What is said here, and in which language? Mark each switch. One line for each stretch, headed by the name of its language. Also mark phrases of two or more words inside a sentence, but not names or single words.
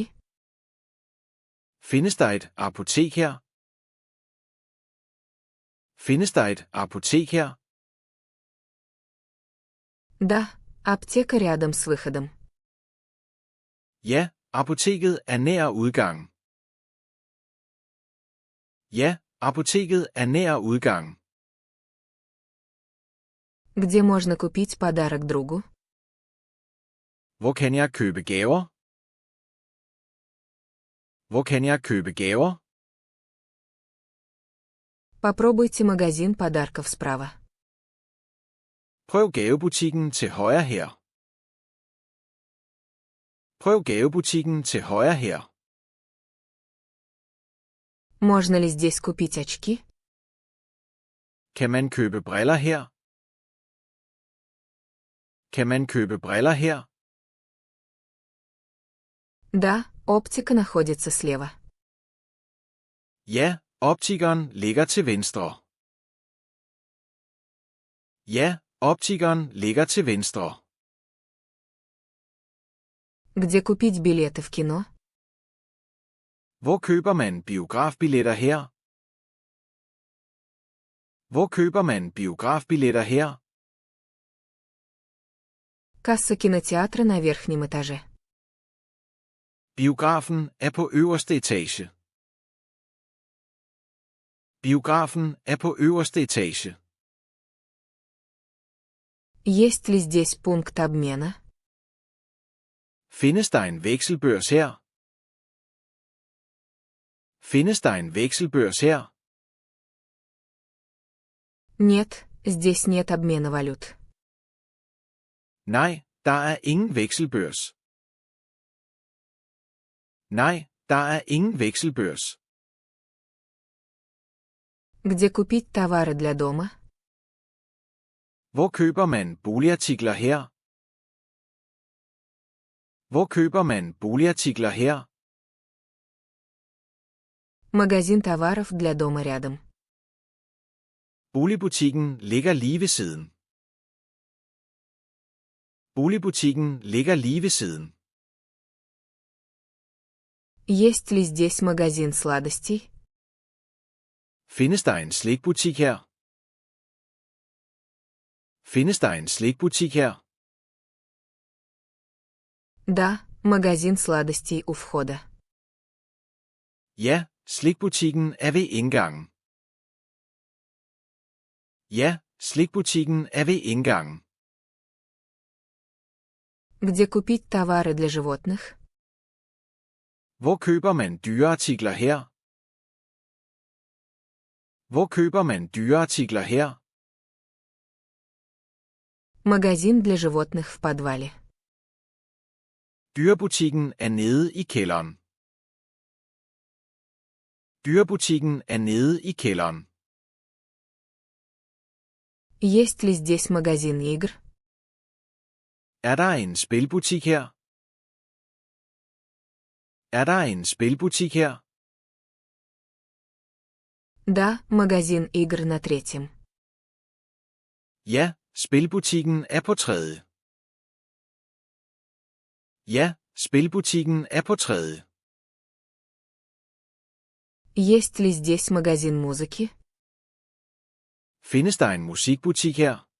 Danish: Findes der et apotek her? Findes der et apotek her?
Russian: Да, аптека рядом с выходом.
Danish: Ja, apoteket er nær udgangen. Ja, apoteket er nær udgangen.
Russian: Где можно купить подарок другу?
Danish: Hvor kan jeg købe gaver? Hvor kan jeg købe gaver?
Russian: Попробуйте магазин подарков справа.
Danish: Prøv gavebutikken til højre her. Prøv gavebutikken til højre her.
Russian: Можно ли здесь купить очки?
Danish: Kan man købe briller her? Kan man købe briller her?
Russian: Да, оптика находится слева.
Danish: Ja, optikeren ligger til venstre. Ja, optikeren ligger til venstre.
Russian: Где купить билеты в кино?
Danish: Hvor køber man biografbilletter her? Hvor køber man biografbilletter her?
Russian: Касса кинотеатра на верхнем этаже.
Danish: Biografen er på øverste etage. Biografen er på øverste etage.
Russian: Есть ли здесь пункт обмена?
Danish: Findes der en vekselbørs her? Findes der en vekselbørs her?
Russian: Нет, здесь нет обмена валют.
Danish: Nej, der er ingen vekselbørs. Nej, der er ingen vekselbørs.
Russian: Где купить товары для дома?
Danish: Hvor køber man boligartikler her? Hvor køber man boligartikler her?
Russian: Магазин товаров для дома рядом.
Danish: Boligbutikken ligger lige ved siden. Boligbutikken ligger lige ved siden.
Russian: Есть ли здесь магазин сладостей?
Danish: Findes der en slikbutik her? Findes der en slikbutik her?
Russian: Да, магазин сладостей у входа.
Danish: Ja, slikbutikken er ved indgangen. Ja, slikbutikken er ved indgangen.
Russian: Где купить товары для животных?
Danish: Hvor køber man dyreartikler her? Hvor køber man dyreartikler her?
Russian: Магазин для животных в подвале.
Danish: Dyrebutikken er nede i kælderen. Dyrebutikken er nede i kælderen.
Russian: Есть ли здесь магазин игр?
Danish: Er der en spilbutik her? Er der en spilbutik her?
Russian: Да, магазин игр на третьем.
Danish: Ja, spilbutikken er på tredje. Ja, spilbutikken er på tredje.
Russian: Есть ли здесь магазин музыки?
Danish: Findes der en musikbutik her?